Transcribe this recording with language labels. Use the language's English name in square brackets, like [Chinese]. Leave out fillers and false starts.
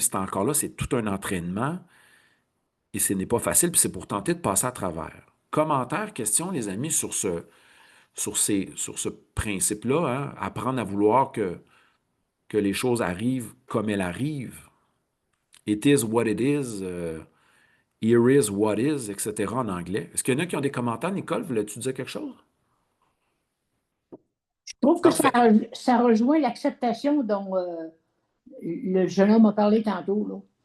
[French] C'est encore là, c'est tout un entraînement et ce n'est pas facile, puis c'est pour tenter de passer à travers. Commentaires, questions, les amis, sur ce principe-là, hein, apprendre à vouloir que les choses arrivent comme elles arrivent. [English] It is what it is, here is what is, etc. [French] en anglais. Est-ce qu'il y en a qui ont des commentaires, Nicole? Voulais-tu dire quelque chose? Je trouve que Parfait. ça rejoint l'acceptation dont le jeune homme a parlé tantôt, là.